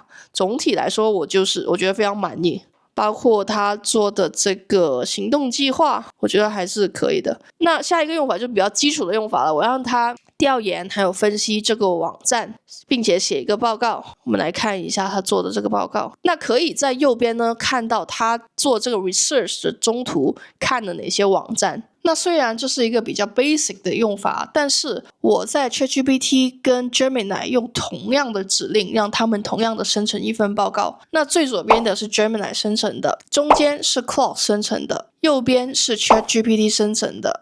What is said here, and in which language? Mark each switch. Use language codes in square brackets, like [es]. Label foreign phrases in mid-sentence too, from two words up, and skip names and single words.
[zh] 總體來說我覺得非常滿意。包括他做的這個行動計劃，我覺得還是可以的。那下一個用法就比較基礎的用法了，我讓他調研還有分析這個網站，並且寫一個報告。我們來看一下他做的這個報告。那可以在右邊呢看到他做這個 research 的中途看了哪些網站。那雖然這是一個比較 basic 的用法，但是我在 ChatGPT 跟 Gemini 用同樣的指令，讓他們同樣的生成一份報告。那最左邊的是 Gemini 生成的，中間是 Claude 生成的，右邊是 ChatGPT 生成的。